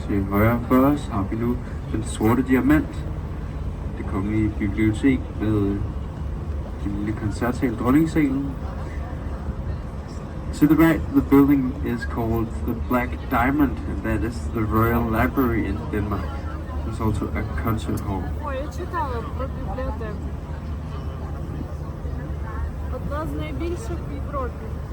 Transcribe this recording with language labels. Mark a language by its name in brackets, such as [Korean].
[Danish] højre for os har vi nu den sorte diamant, det kongelige bibliotek med den lille koncertsal, dronningsalen. [English] To the right, the building is called the Black Diamond, and that is the Royal Library in Denmark. There's also a concert hall. [Ukrainian] Ой, я читала про бібліотеку. Одна з найбільших в Європі.